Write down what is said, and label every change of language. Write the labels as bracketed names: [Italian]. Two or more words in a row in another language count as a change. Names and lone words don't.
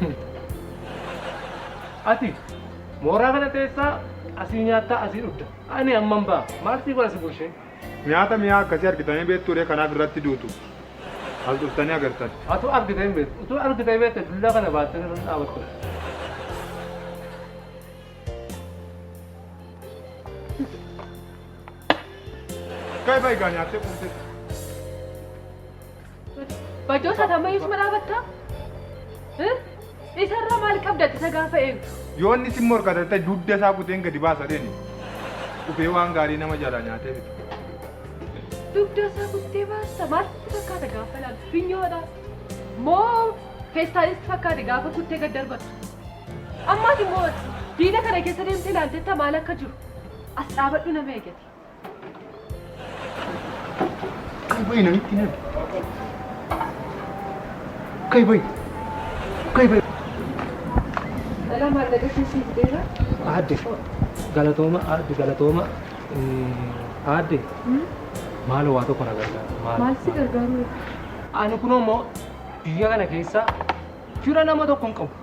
[Oromo] Ati mooraa kana teessaa asii nyaattaa asii dhugda. Ani amman ba'a. Maaltii godha si bulshee? Nyaata mi'aa akkasii argitanii beektuudhee kanaaf irratti duutu. As dhuftanii agartan. Atu argitee hin beektu. Utuu argitee beekte dullaa kana baattee irra dhaabattu. Kai bai gaa nyaattee quufte. Bajoosa tammayyuusuma dhaabattaa? Isarraa maal qabdatti isa gaafa eegdu? Yoo inni si morkata ta'e dugda isaa kuteen gadi baasa dheeni. Dhufee waan gaarii nama jalaa nyaatee bitu. Dugda isaa kuttee baasta maaltu fakkaata gaafa ilaalu? Finyoodha. Moo feestaalisti fakkaate gaafa kuttee gad darbatu? Ammaas immoo diina kana keessa deemtee ilaaltetta maal akka jiru? As dhaabadhu nama eegate. Kai bai namitti nami. Kai bai. Kai bai. Dhala maallaqa keessi fideera? Aadde. Galatooma. Aadde galatooma. Aadde. Maal waa tokko na gargaara. Maal si gargaaru? Ani kun immoo biyya kana keessa fira nama tokko hin qabu.